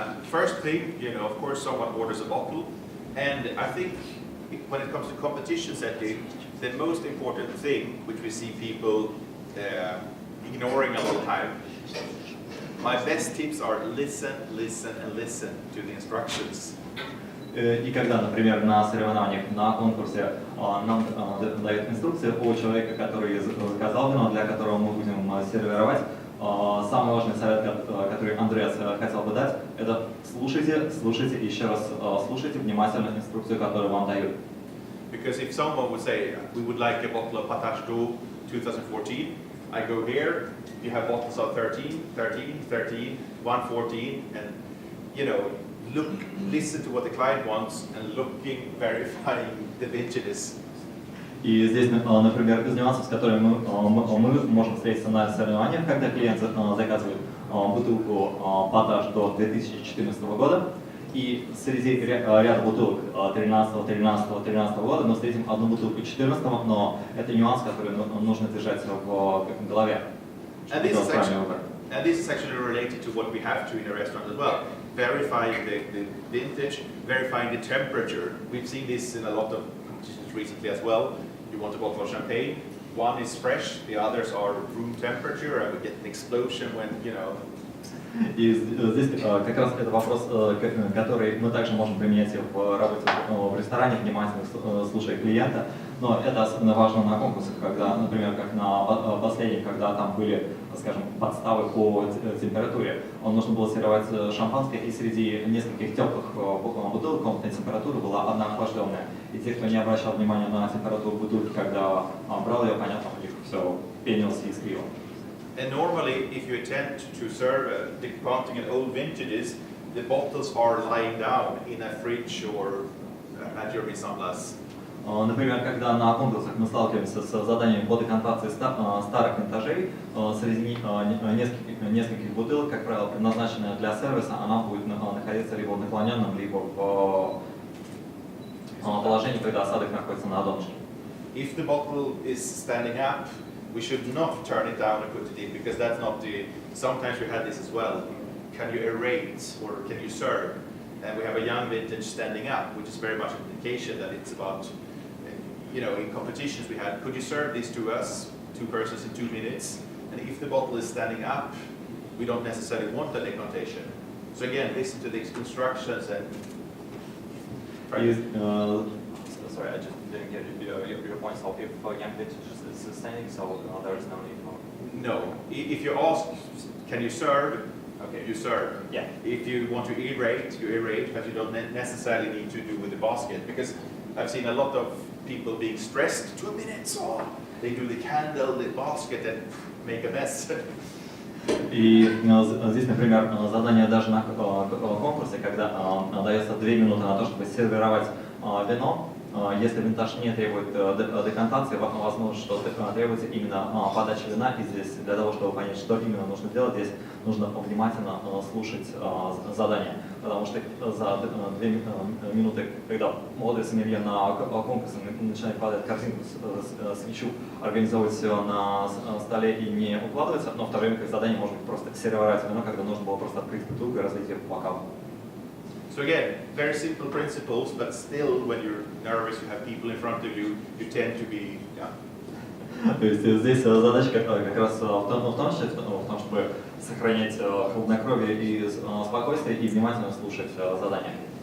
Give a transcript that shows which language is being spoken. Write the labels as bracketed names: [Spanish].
[English] First thing, you know, of course, someone orders a bottle, and I think when it comes to competition setting, the most important thing, which we see people ignoring all the time, my best tips are listen, listen, and listen to the instructions. [Russian] И когда, например, на соревнованиях, на конкурсе нам дают инструкции о человеке, который заказал вино, для которого мы будем сервировать, самый важный совет, который Андреас хотел бы дать, это слушайте, слушайте и еще раз слушайте внимательно инструкцию, которую вам дают. [English] Because if someone would say, we would like a bottle of Patache 2014, I go here, you have bottles of 13, 13, 13, 114, and you know, listen to what the client wants and verifying the vintages. [Russian] И здесь, например, из нюансов, с которыми мы можем встретиться на соревнованиях, когда клиент заказывает бутылку Patache до 2014 года, и среди ряда бутылок 13 года мы встретим одну бутылку 14, но это нюанс, который нужно держать в голове. [English] And this is actually related to what we have to in a restaurant as well. verifying the vintage, verifying the temperature. We've seen this in a lot of competitions recently as well. You want a bottle of champagne, one is fresh, the others are room temperature, and we get an explosion when, you know. [Russian] И здесь как раз это вопрос, который мы также можем применять в работе в ресторане, внимательно слушая клиента. Но это особенно важно на конкурсах, когда, например, как на последних, когда там были, скажем, подставы по температуре. Нужно было сервировать шампанское, и среди нескольких теплых бутылок комнатная температура была одна охлажденная. И те, кто не обращал внимания на температуру бутылки, когда брал ее, понятно, у них все пенилось и искрило. [English] And normally, if you attempt to serve decanting in old vintages, the bottles are lying down in a fridge or at your mise en place. [Russian] Например, когда на конкурсах мы сталкиваемся с заданиями по декантации старых винтажей, среди нескольких бутылок, как правило, предназначенная для сервиса, она будет находиться либо в наклоненном, либо в положении, когда осадок находится на донышке. [English] If the bottle is standing up, we should not turn it down and put it in, because that's not the. Sometimes we had this as well. Can you aerate or can you serve? And we have a young vintage standing up, which is very much an indication that it's about. You know, in competitions we had, could you serve this to us, 2 persons in 2 minutes? And if the bottle is standing up, we don't necessarily want the decantation. So again, listen to the instructions and. Sorry, I just didn't get your point. So if young vintage is standing, so there is no need for. No, if you ask, can you serve? Okay. You serve. Yeah. If you want to aerate, you aerate, but you don't necessarily need to do with the basket, because I've seen a lot of people being stressed. 2 minutes, oh, they do the candle, the basket, and make a mess. [Russian] И здесь, например, задание даже на конкурсе, когда дается 2 минуты на то, чтобы сервировать вино. Если винтаж не требует декантации, возможно, что требуется именно подача вина. И здесь для того, чтобы понять, что именно нужно делать, здесь нужно внимательно слушать задание. Потому что за 2 минуты, когда молодой сомелье на конкурсе начинает падать картинку, свечу, организовывать все на столе и не укладывается, но в то время как задание может быть просто сервировать вино, когда нужно было просто открыть бутылку и разлить ее по бокалу. [English] So again, very simple principles, but still, when you're nervous, you have people in front of you, you tend to be, yeah. [Russian] То есть здесь задача как раз в том, чтобы сохранять хладнокровие и спокойствие и внимательно слушать задания.